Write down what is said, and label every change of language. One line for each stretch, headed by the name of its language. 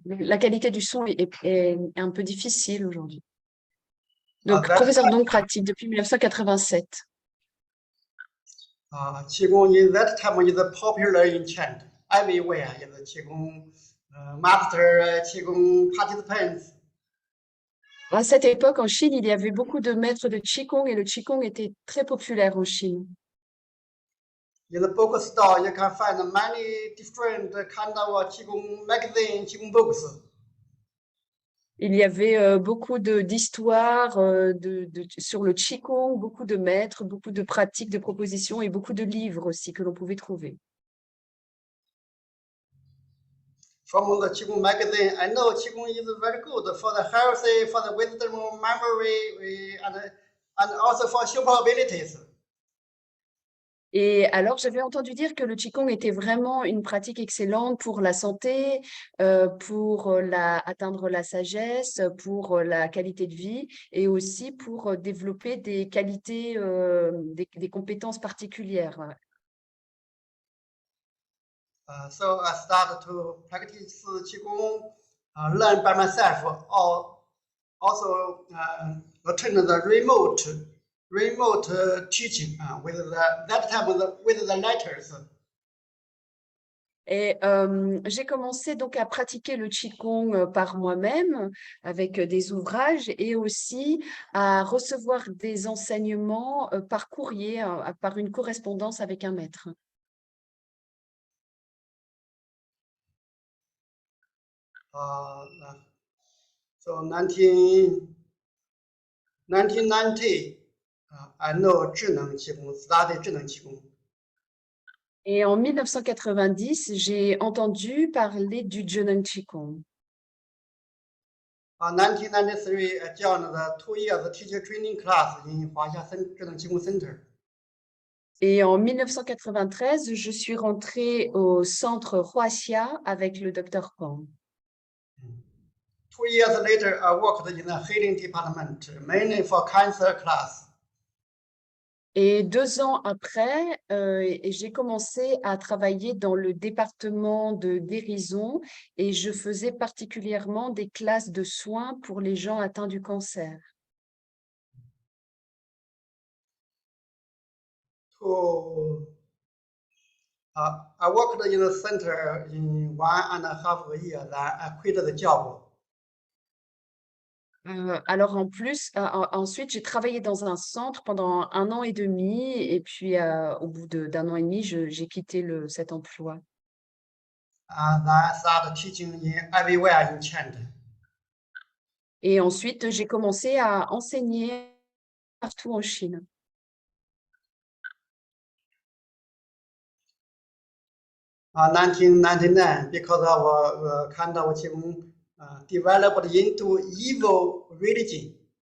French: La qualité du son est un peu difficile aujourd'hui. Donc, professeur Dong pratique depuis 1987.
English: Qigong in that time is popular in China. Everywhere is the Qigong master, Qigong participants.
French: À cette époque, en Chine, il y avait beaucoup de maîtres de Qigong et le Qigong était très populaire en Chine.
English: In the bookstore, you can find many different kind of Qigong magazine, Qigong books.
French: Il y avait beaucoup d'histoires sur le Qigong, beaucoup de maîtres, beaucoup de pratiques, de propositions et beaucoup de livres aussi que l'on pouvait trouver.
English: from the Qigong magazine. I know Qigong is very good for the healthy, for the wisdom, memory, and also for super abilities.
French: Et alors, j'avais entendu dire que le Qigong était vraiment une pratique excellente pour la santé, pour atteindre la sagesse, pour la qualité de vie et aussi pour développer des qualités, des compétences particulières.
English: So I started to practice Qigong, learn by myself, or also attend the remote teaching with that time with the letters.
French: Et j'ai commencé donc à pratiquer le Qigong par moi-même avec des ouvrages et aussi à recevoir des enseignements par courrier, par une correspondance avec un maître.
English: So 1990, I know 智能气功 study 智能气功。
French: Et en 1990, j'ai entendu parler du Zhenan Qigong.
English: 1993, I joined the 2 years teacher training class in Huaxia 智能气功 Center.
French: Et en 1993, je suis rentrée au centre Huaxia avec le docteur Pang.
English: 2 years later, I worked in the healing department, mainly for cancer class.
French: Et 2 ans après, j'ai commencé à travailler dans le département de guérison et je faisais particulièrement des classes de soins pour les gens atteints du cancer.
English: I worked in the center in 1.5 years. I quit the job.
French: Alors en plus, ensuite, j'ai travaillé dans un centre pendant 1 an et demi et puis au bout d'1 an et demi, j'ai quitté cet emploi.
English: And I started teaching everywhere in China.
French: Et ensuite, j'ai commencé à enseigner partout en Chine.
English: In 1999, because of kind of Qigong developed into evil religion.